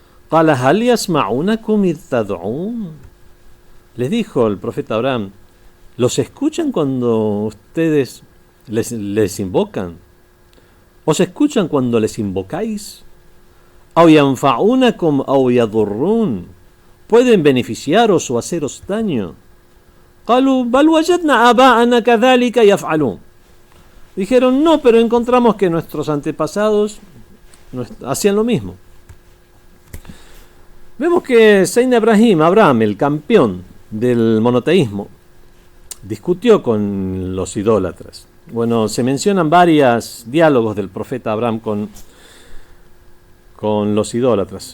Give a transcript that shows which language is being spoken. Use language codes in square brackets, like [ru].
[ar] قال هل يسمعونكم إذ تدعون. [es] Les dijo el profeta Abraham, ¿los escuchan cuando ustedes les invocan? ¿Os escuchan cuando les invocáis? [ar] ¿Aw yanfa'unakum aw yadurrun? [es] ¿Pueden beneficiaros o haceros daño? [ar] قالوا بل وجدنا آباءنا كذلك يفعلون. [es] Dijeron, no, pero encontramos que nuestros antepasados hacían lo mismo. Vemos que Seyyidina Abraham, el campeón del monoteísmo, discutió con los idólatras. Bueno, se mencionan varios diálogos del profeta Abraham con los idólatras.